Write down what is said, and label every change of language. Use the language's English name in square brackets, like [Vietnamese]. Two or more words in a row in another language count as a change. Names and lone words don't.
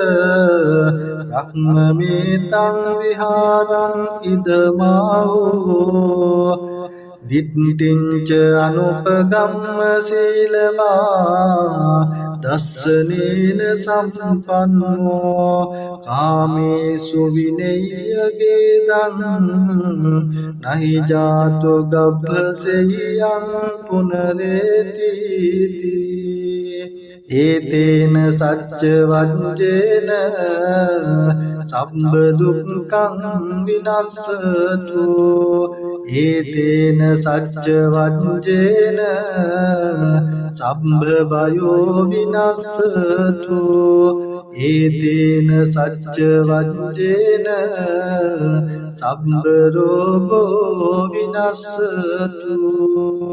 [Pali] රක්මමේතං විහාරං ඉදමාහෝ දිට්ඨිංච අනුපගම්ම සීලවා දස්සනේන සම්පන්නෝ කාමේසු විනය්‍යගේ දං නහි ජාතෝ ගබ්බසෙයං පුනරේතිති ඒතේන සච්ච වජ්ජේන සම්බ දුක්ඛං විනස්සතු ඒතේන සච්ච වජ්ජේන සම්බ භයෝ විනස්සතු ඒතේන සච්ච වජ්ජේන සම්බ රෝගෝ විනස්සතු